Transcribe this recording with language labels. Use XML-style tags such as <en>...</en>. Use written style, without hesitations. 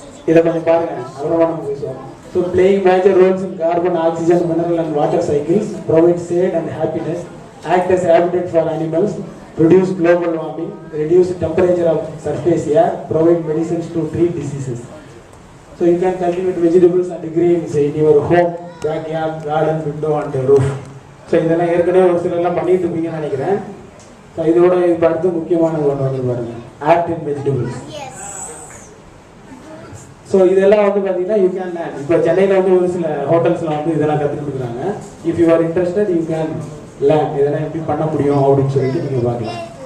<ta>இதை கொஞ்சம் பாருங்க, அவ்வளோவா நம்ம பேசுவோம்.</ta> <en>So playing major roles in carbon, oxygen, mineral and water cycles, provide shade and happiness, act as habitat for animals, reduce global warming, reduce temperature of surface air, provide medicines to treat diseases. So you can cultivate vegetables and greens in your home, backyard, garden, window and roof.</en> <ta>So இதெல்லாம் ஏற்கனவே ஒரு சிலர்லாம் பண்ணிட்டு இருப்பீங்கன்னு நினைக்கிறேன். So இதோட இப்போ அடுத்து முக்கியமான ஒன்று வந்து பாருங்க, ஆக்ட் இன் வெஜிடபிள்ஸ். ஸோ இதெல்லாம் வந்து பார்த்தீங்கன்னா</ta> <en>You can learn.</en> <ta>இப்போ சென்னையில் வந்து ஒரு சில ஹோட்டல்ஸில் வந்து இதெல்லாம் கற்றுக் கொடுக்குறாங்க.</ta> <en>If you are interested you can learn.</en> <ta>இதெல்லாம் எப்படி பண்ண முடியும் அப்படின்னு சொல்லிட்டு நீங்கள் பார்க்கலாம்.</ta>